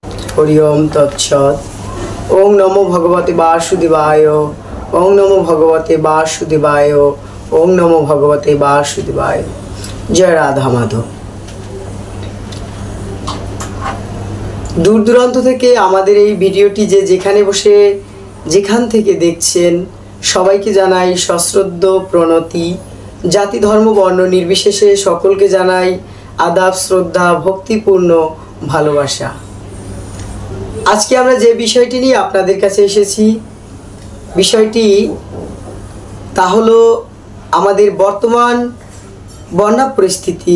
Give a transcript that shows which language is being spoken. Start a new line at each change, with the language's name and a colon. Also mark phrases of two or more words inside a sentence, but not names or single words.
Sanskrit: हरि ओम तत्सत्। ओं नमो भगवते वासुदेवाय। ओं नमो भगवते वासुदेवाय। ओं नमो भगवते वासुदेवाय। जय राधा माधव।
Bangla: दूर दूराন্ত থেকে আমাদের এই ভিডিওটি যেখানে বসে যেখান থেকে দেখছেন সবাইকে জানাই সশ্রদ্ধ প্রণতি। জাতি ধর্ম বর্ণ নির্বিশেষে সকলকে জানাই আদাব শ্রদ্ধা ভক্তিপূর্ণ ভালোবাসা। আজকে আমরা যে বিষয়টি নিয়ে আপনাদের কাছে এসেছি, বিষয়টি তা হলো আমাদের বর্তমান বন্যা পরিস্থিতি,